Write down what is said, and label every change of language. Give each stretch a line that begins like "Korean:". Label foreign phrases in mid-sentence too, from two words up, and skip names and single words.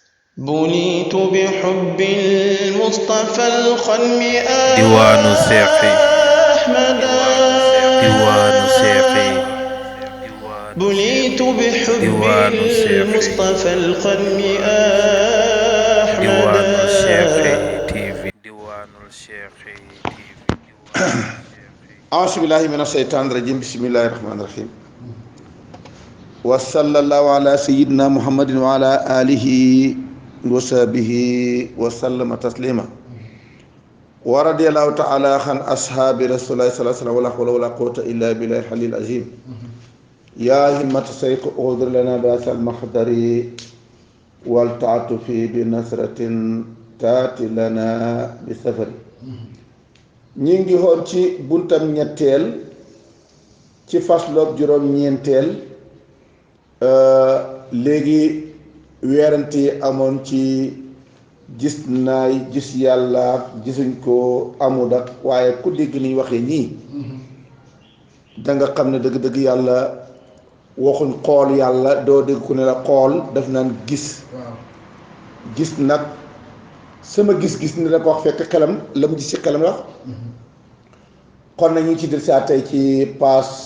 Arabic: بنيت بحب المصطفى الخلم
Wolof: diwaanu seexi
Arabic: أحمدا
Wolof: diwaanu seexi
Arabic: بنيت بحب
Wolof: diwaanu seexi
Arabic: المصطفى الخلم أحمدا
Wolof: diwaanul seexi TV diwaanul seexi TV
Arabic: أعوذ بالله من الشيطان الرجيم بسم الله الرحمن الرحيم وصلى الله على سيدنا محمد وعلى آله وصحبه وسلم تسليما ورضي الله تعالى عن أصحاب رسول الله صلى الله عليه وسلم ولا حول ولا قوة إلا بالله العلي العظيم يا همة الشيخ اغفر لنا بأس المحضر والتعاطف بنصرة تأتي لنا بسفر
Wolof: ñi ngi xool ci buntam ñetteel ci fasloob juróom-ñeenteel léegi weerante yi amoon ci gis naay gis yàlla gisuñ ko amul ak waaye ku dégg niñ waxee ñii danga xam ne dëgg-dëgg yàlla waxuñ xool yàlla doo dégg ku ne la xool daf naan gis gis nag sama gis-gis ni la ko wax fekk xelam la mu gis ci xelam la kon nag ñu ngi ci del saa tey ci page